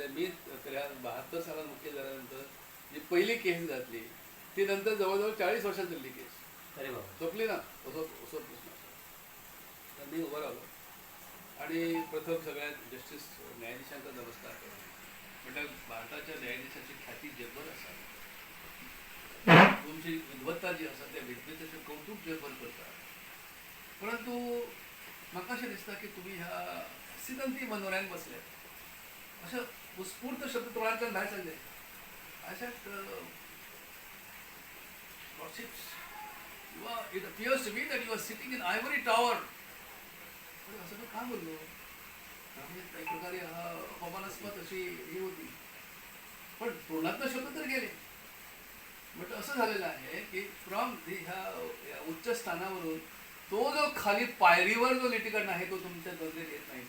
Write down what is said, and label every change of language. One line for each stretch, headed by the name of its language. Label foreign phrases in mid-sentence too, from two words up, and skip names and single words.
Marathi: मी 72 सालात मुख्य झाल्यानंतर जी पहिली केस घातली ती नंतर जवळजवळ 40 वर्षात झाली केस. अरे बाबा.
Konkani: सोपली ना असो प्रश्न.
Marathi: तर मी उभं राहिलो आणि प्रथम सगळ्या जस्टिस न्यायाधीशांचा नमस्कार केला. म्हटलं भारताच्या न्यायाधीशाची ख्याती जगभर असावी.
Konkani: तुमची विद्वत्ता जी आसा त्या विद्वत्तेचं कौतुक जगभर करता. परंतु म्हाका अशें दिसता की तुम्ही ह्या सिद्धांती मनोऱ्यान बसले अशें उत्स्फूर्त शब्द तोंडांतल्यान भायर सरले.
English: Ashat Lordships it appears to me that you are sitting in ivory tower.
Marathi: असं मी का बोललो? एक प्रकारे हा अपमानास्पद अशी ही होती. पण तोंडातनं शब्द तर गेले. बट असं झालेलं आहे की फ्रॉम ह्या उच्च स्थानावरून तो जो खाली पायरीवर जो लिटिगंट आहे तो तुमच्या नजरेत येत नाही.